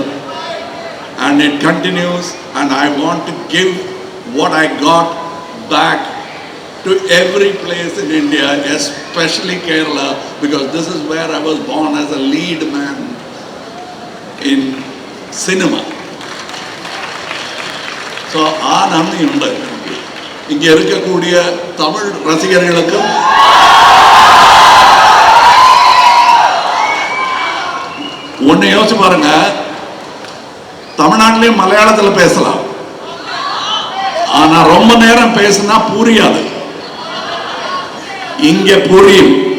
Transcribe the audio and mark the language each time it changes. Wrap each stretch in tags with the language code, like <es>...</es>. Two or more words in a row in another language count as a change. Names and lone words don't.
<en>And it continues, and I want to give what I got back to every place in India, especially Kerala, because this is where I was born as a lead man in cinema.</en> <ml>So ആ നന്ദിയുണ്ട്.</ml> <ta>இங்ஙனே இருக்கக்கூடிய தமிழ் ரசிகர்களுக்கும் ஒன்று யோசிச்சு பாருங்க. தமிழ்நாட்டிலையும் மலையாளத்தில் பேசலாம், ஆனா ரொம்ப நேரம் பேசினா புரியாது. இங்க புரியும்.</ta>